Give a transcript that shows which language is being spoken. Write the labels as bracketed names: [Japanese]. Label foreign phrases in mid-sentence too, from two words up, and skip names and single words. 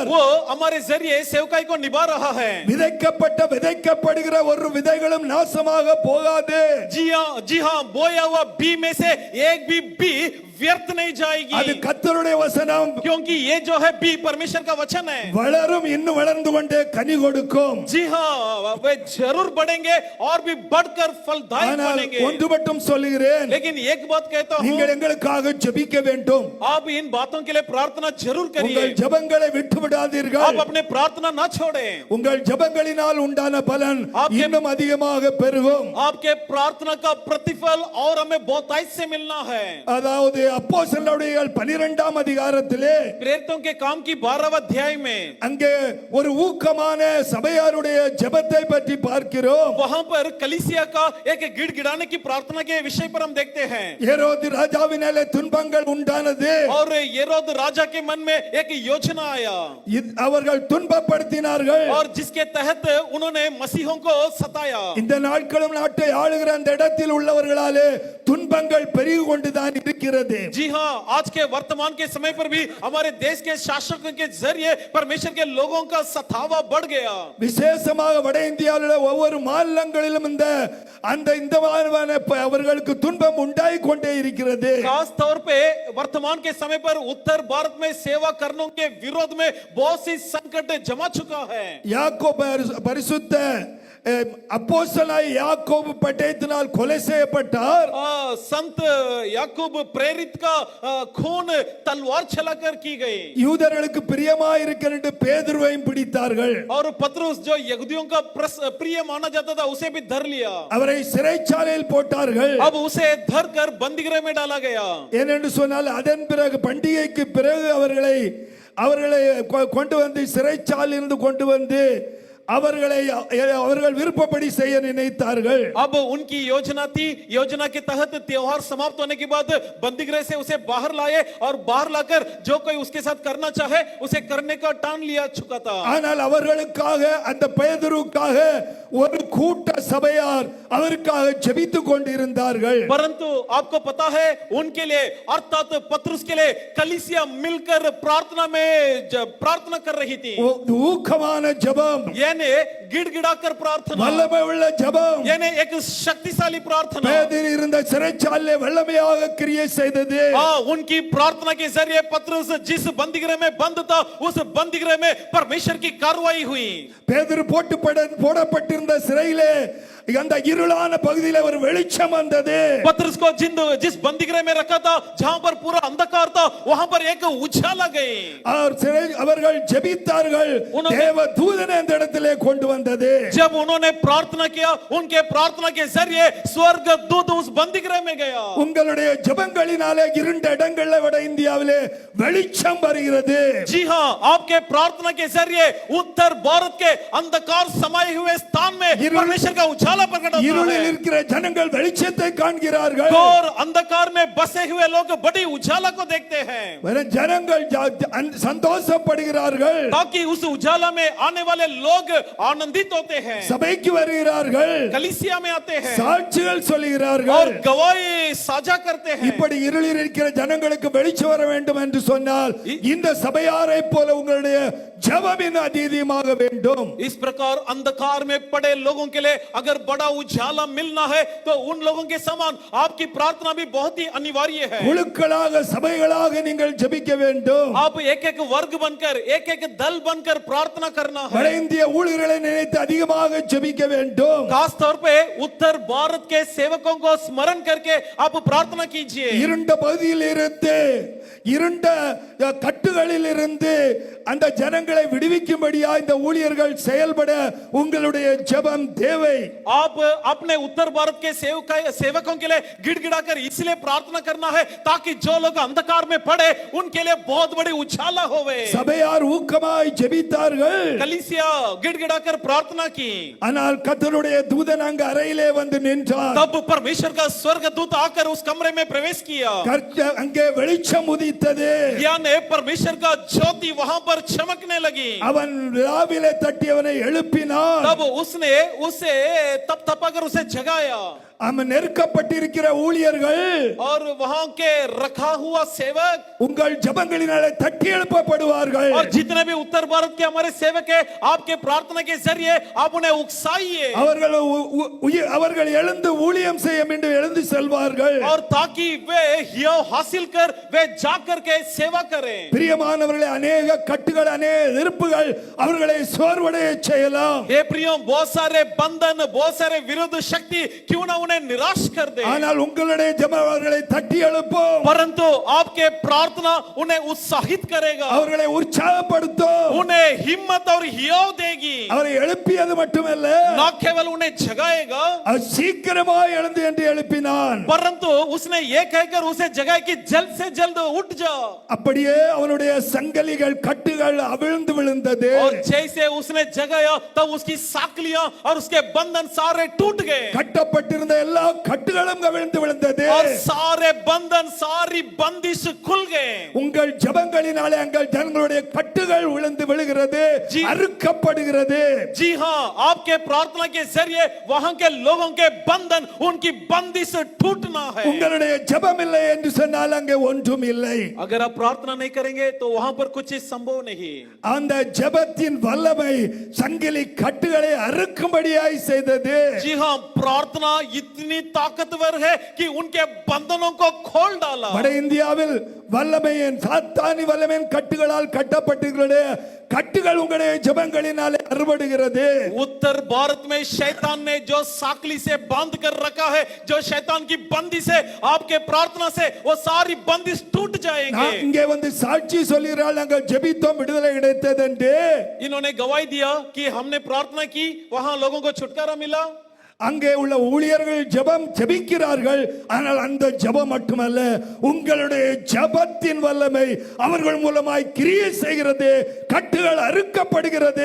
[Hindi] वो हमारे जरिए सेवकाई को निभा रहा है। [Tamil] விதைக்கப்படுகிற ஒரு விதைகளும் நாசமாக போகாது. [Hindi] जी हाँ, बोया हुआ बी में से एक भी बी व्यर्थ नहीं [Tamil] அது [Hindi] जाएगी, [Tamil] கர்த்தருடைய வசனம். [Hindi] क्योंकि ये जो है बी परमेश्वर का वचन है। [Tamil] வளரும், இன்னும் வளர்ந்து கொண்டே கனி கொடுக்கும். [Hindi] जी हाँ, वे जरूर बढ़ेंगे और भी बढ़कर फलदायक [Tamil] ஆனால் [Hindi] बनेंगे। [Tamil] ஒன்று மட்டும் சொல்லுகிறேன், [Hindi] लेकिन एक बात कहता हूँ, [Tamil] நீங்கள் எங்களுக்காக ஜெபிக்க வேண்டும். [Hindi] आप इन बातों के लिए प्रार्थना जरूर करिए, [Tamil] உங்கள் ஜெபங்களை விட்டு விடாதீர்கள். [Hindi] आप अपने प्रार्थना ना छोड़ें। [Tamil] உங்கள் ஜெபங்களினால் உண்டான பலன் இன்னும் அதிகமாக பெருகும். [Hindi] आपके प्रार्थना का प्रतिफल और हमें बहुतायत से मिलना है। [Tamil] அதாவது அப்போஸ்தலர்களுடைய 12ஆம் அதிகாரத்திலே [Hindi] प्रेरितों के काम की 12वां अध्याय में [Tamil] அங்கே ஒரு ஊக்கமான சபையாருடைய ஜெபத்தை பற்றி பார்க்கிறோம். [Hindi] वहां पर कलीसिया का एक गिड़गिड़ाने की प्रार्थना के विषय पर हम देखते हैं। [Tamil] ஏரோது ராஜாவினாலே துன்பங்கள் உண்டானது, [Hindi] और येरोद राजा के मन में एक योजना आया [Tamil] அவர்கள் துன்பப்படுத்தினார்கள். [Hindi] और जिसके तहत उन्होंने मसीहों को सताया। [Tamil] இந்த நாட்களும் நாட்டை ஆளுகிற அந்த இடத்தில் உள்ளவர்களாலே துன்பங்கள் பெருகி கொண்டுதான் இருக்கிறது. [Hindi] जी हाँ, आज के वर्तमान के समय पर भी हमारे देश के शासकों के जरिए परमेश्वर के लोगों का सतावा बढ़ गया। [Tamil] விசேஷமாக வட இந்தியாவில் ஒவ்வொரு மாநிலங்களிலும் இந்த அவர்களுக்கு துன்பம் உண்டாகி கொண்டே இருக்கிறது. [Hindi] खास तौर पे वर्तमान के समय पर उत्तर भारत में सेवा करने के विरोध में बहुत सी संकट जमा चुका है। [Tamil] யாக்கோபு பரிசுத்த அப்போஸ்தலனாய் யாக்கோபு பட்டயத்தினால் கொலை செய்யப்பட்டார். [Hindi] संत याकूब प्रेरित का खून तलवार चलाकर की गई। [Tamil] யூதர்களுக்கு பிரியமாய் இருக்கிற பேதுருவையும் பிடித்தார்கள். [Hindi] और पतरस जो यहूदियों का प्रिय माना जाता था उसे भी धर लिया। [Tamil] அவரை சிறைச்சாலையில் போட்டார்கள். [Hindi] अब उसे धर कर बंदीगृह में डाला गया। [Tamil] ஏனென்று சொன்னால் அதன் பிறகு பண்டிகைக்கு பிறகு அவர்களை கொண்டு வந்து சிறைச்சாலையிலிருந்து கொண்டு வந்து அவர்கள் விருப்பப்படி செய்ய நினைத்தார்கள். [Hindi] अब उनकी योजना थी, योजना के तहत त्योहार समाप्त होने के बाद बंदीगृह से उसे बाहर लाए और बाहर लाकर जो कोई उसके साथ करना चाहे उसे करने का ठान लिया चुका था। [Tamil] ஆனால் அவர்களுக்காக அந்த பேதுருவுக்காக ஒரு கூட்ட சபையார் அவருக்காக ஜெபித்துக் கொண்டிருந்தார்கள். [Hindi] परंतु आपको पता है उनके लिए अर्थात पतरस के लिए कलीसिया मिलकर प्रार्थना कर रही थी। [Tamil] ஊக்கமான ஜெபம், [Hindi] यानी गिड़गिड़ाकर प्रार्थना, [Tamil] வல்லமை உள்ள ஜெபம், [Hindi] यानी एक शक्तिशाली प्रार्थना। [Tamil] பேதுரு இருந்த சிறைச்சாலையிலே வல்லமையாக கிரியை செய்தது. [Hindi] उनकी प्रार्थना के जरिए पतरस जिस बंदीगृह में बंद था उस बंदीगृह में परमेश्वर की कार्रवाई हुई। [Tamil] பேதுரு போடப்பட்டிருந்த சிறையிலே அந்த இருளான பகுதியில் ஒரு வெளிச்சம் வந்தது. [Hindi] पतरस को जिस बंदीगृह में रखा था जहां पर पूरा अंधकार था वहां पर एक उजाला गई। [Tamil] அவர்கள் ஜெபித்தார்கள். தேவ தூதனை அந்த இடத்திலே கொண்டு வந்தது. [Hindi] जब उन्होंने प्रार्थना किया, उनके प्रार्थना के जरिए स्वर्ग दूत उस बंदी गृह में गया. [Tamil] உங்களுடைய ஜெபங்களினாலே இருண்ட இடங்கள்ல வட இந்தியாவிலே வெளிச்சம் வருகிறது. [Hindi] जी हाँ, आपके प्रार्थना के जरिए उत्तर भारत के अंधकार समाये हुए स्थान में परमेश्वर का उजाला प्रकट होता [Tamil] இருளில் [Hindi] है. [Tamil] இருக்கிற ஜனங்கள் வெளிச்சத்தை காண்கிறார்கள். [Hindi] और अंधकार में बसे हुए लोग बड़ी उजाला को देखते हैं. [Tamil] ஜனங்கள் சந்தோஷப்படுகிறார்கள். [Hindi] ताकि उस उजाला में आने वाले लोग आनंदित होते हैं. [Tamil] சபைக்கு வருகிறார்கள். [Hindi] कलीसिया में आते हैं [Tamil] சாட்சிகள் [Hindi] और [Tamil] சொல்லுகிறார்கள். [Hindi] गवाही साझा करते हैं. [Tamil] இப்படி இருளில் இருக்கிற ஜனங்களுக்கு வெளிச்சம் வர வேண்டும் என்று சொன்னால் இந்த சபையாரை போல உங்களுடைய ஜெபமின் அதிகமாக வேண்டும். [Hindi] इस प्रकार अंधकार में पड़े लोगों के लिए अगर बड़ा उजाला मिलना है तो उन लोगों के समान आपकी प्रार्थना भी बहुत ही अनिवार्य है. [Tamil] குழுக்களாக சபைகளாக நீங்கள் ஜெபிக்க வேண்டும். [Hindi] आप एक एक वर्ग बनकर एक एक दल बनकर प्रार्थना करना [Tamil] வட [Hindi] है. [Tamil] இந்திய ஊழியர்களை நினைத்து அதிகமாக ஜெபிக்க வேண்டும். [Hindi] खास तौर पे उत्तर भारत के सेवकों को स्मरण करके आप प्रार्थना कीजिए. [Tamil] இருண்ட பகுதியில் இருந்து இருண்ட கட்டுகளில் இருந்து அந்த ஜனங்களை விடுவிக்கும்படியா இந்த ஊழியர்கள் செயல்பட உங்களுடைய ஜெபம் தேவை. [Hindi] आप अपने उत्तर भारत के सेवकों के लिए गिड़गिड़ाकर इसलिए प्रार्थना करना है ताकि जो लोग अंधकार में पड़े उनके लिए बहुत बड़ी उछाला होवे. [Tamil] சபையார் ஊக்கமாய் ஜெபித்தார்கள். [Hindi] कलीसिया गिड़गिड़ाकर प्रार्थना की. [Tamil] ஆனால் கர்த்தருடைய தூதன் அங்க அறையிலே வந்து நின்றார். [Hindi] तब परमेश्वर का स्वर्गदूत आकर उस कमरे में प्रवेश किया. [Tamil] அங்கே வெளிச்சம் உதித்தது. [Hindi] यानी परमेश्वर का ज्योति वहां पर चमकने लगी. [Tamil] அவன் ராவிலே தட்டி அவனை எழுப்பினான். [Hindi] तब उसने उसे तप-तपाकर उसे जगाया. [Tamil] அவன் நெருக்கப்பட்டிருக்கிற ஊழியர்கள் [Hindi] और वहां के रखा हुआ सेवक [Tamil] உங்கள் ஜெபங்களினாலே தட்டி எழுப்பப்படுவார்கள். [Hindi] और जितने भी उत्तर भारत के हमारे सेवक है आपके प्रार्थना के जरिए आप उन्हें उकसाइए. [Tamil] அவர்கள் எழுந்து ஊழியம் செய்ய வேண்டும் எழுந்து செல்வார்கள். [Hindi] और ताकि वे हियाव हासिल कर वे जाकर के सेवा करें. [Tamil] பிரியமானவர்களே अनेक கட்டுகள் अनेक இருப்புகள் அவர்களை சோர்வடைய செய்யலாம். [Hindi] हे प्रियो बहुत सारे बंधन बहुत सारे विरुद्ध शक्ति क्यों ना उन्हें निराश कर दे. [Tamil] ஆனால் உங்களுடைய ஜெபம் அவர்களை தட்டி எழுப்பும். [Hindi] परंतु आपके प्रार्थना उन्हें उत्साहित करेगा. [Tamil] அவர்களை உற்சாகப்படுத்தும். [Hindi] उन्हें हिम्मत और हियाव देगी. [Tamil] அவரை எழுப்பியது மட்டுமல்ல [Hindi] न केवल उन्हें जगाएगा [Tamil] அவர் சீக்கிரமாய் எழுந்து என்று எழுப்பினான். [Hindi] परंतु उसने ये कहकर उसे जगाया कि जल्द से जल्द उठ जा. [Tamil] அப்படியே அவனுடைய சங்கிலிகள் கட்டுகள் அவிழ்ந்து விழுந்தது. [Hindi] और जैसे उसने जगाया तब उसकी साकलियां और उसके बंधन सारे टूट गए. [Tamil] கட்டப்பட்டிருந்த எல்லா கட்டுகளும் அவிழ்ந்து விழுந்தது. [Hindi] और सारे बंधन सारी बंदिश खुल गए. [Tamil] உங்கள் ஜெபங்களினாலே உங்கள் ஜனங்களுடைய கட்டுகள் விழுந்து விழுகிறது, அறுக்கப்படுகிறது. [Hindi] जी हाँ, आपके प्रार्थना के जरिए वहां के लोगों के बंधन उनकी बंदिश टूटना है. [Tamil] உங்களுடைய ஜெபம் இல்லை என்று சொன்னால் அங்கே ஒன்றும் இல்லை. [Hindi] अगर आप प्रार्थना नहीं करेंगे तो वहां पर कुछ संभव नहीं. [Tamil] அந்த ஜெபத்தின் வல்லமை சங்கிலி கட்டுகளை அறுக்கும்படியாய் செய்தது. [Hindi] जी हाँ, प्रार्थना इतनी ताकतवर है कि उनके बंधनों को खोल डाला. [Tamil] வட இந்தியாவில் வல்லமையின் சாத்தானி வல்லமையின் கட்டுகளால் கட்டப்பட்டிருக்கிற கட்டுகள் உங்களுடைய ஜெபங்களினாலே அறுபடுகிறது. [Hindi] उत्तर भारत में शैतान ने जो साकली से बांध कर रखा है, जो शैतान की बंदिश है, आपके प्रार्थना से वो सारी बंदिश टूट जाएंगे. [Tamil] இங்கே வந்து சாட்சி சொல்கிறாள் நாங்கள் ஜெபித்தோம் விடுதலை கிடைத்தது என்று. [Hindi] इन्होंने गवाही दिया कि हमने प्रार्थना की वहां लोगों को छुटकारा मिला. [Tamil] அங்கே உள்ள ஊழியர்கள் ஜெபிக்கிறார்கள். ஆனால் அந்த ஜெபம் மட்டுமல்ல, உங்களுடைய ஜெபத்தின் வல்லமை அவர்கள் மூலமாய் கிரியை செய்கிறது, கட்டுகள் அறுக்கப்படுகிறது.